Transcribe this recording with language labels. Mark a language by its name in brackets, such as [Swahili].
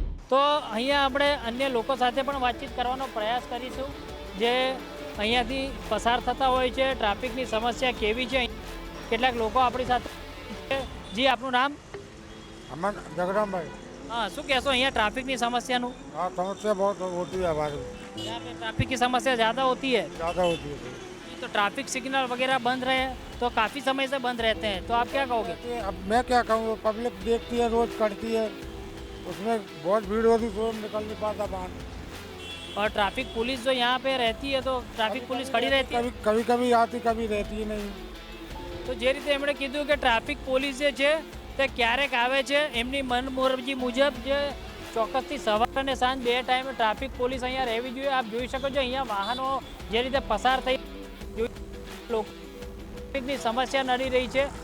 [Gujarati] તો અહીંયા આપણે અન્ય લોકો સાથે પણ વાતચીત કરવાનો પ્રયાસ કરીશું જે અહીંયાથી પસાર થતા હોય છે. ટ્રાફિકની સમસ્યા કેવી છે, કેટલાક લોકો આપણી સાથે. જી, આપનું નામ? અમન જગરામભાઈ. हाँ, શું કહેશો અહીંયા ટ્રાફિકની સમસ્યાનું? [Hindi] हाँ, समस्या बहुत होती है हमारे यहाँ पे ट्रैफिक की समस्या ज़्यादा होती है. ज़्यादा होती है. तो ट्रैफिक सिग्नल वगैरह बंद रहे तो काफ़ी समय से बंद रहते हैं, तो आप क्या कहोगे? अब मैं क्या कहूँ, पब्लिक देखती है, रोज करती है, उसमें बहुत भीड़ होती है, निकल नहीं पाता बाहर. और ट्रैफिक पुलिस जो यहाँ पे रहती है तो ट्रैफिक पुलिस खड़ी रहती है. कभी कभी आती, कभी रहती नहीं. [Gujarati] તો જે રીતે એમણે કીધું કે ટ્રાફિક પોલીસ જે છે તે ક્યારેક આવે છે એમની મનમરજી મુજબ, જે ચોક્કસથી સવાર અને સાંજ 2 ટાઈમે ટ્રાફિક પોલીસ અહીંયા રહેવી જોઈએ. આપ જોઈ શકો છો અહીંયા વાહનો જે રીતે પસાર થઈ ટ્રાફિકની સમસ્યા નડી રહી છે.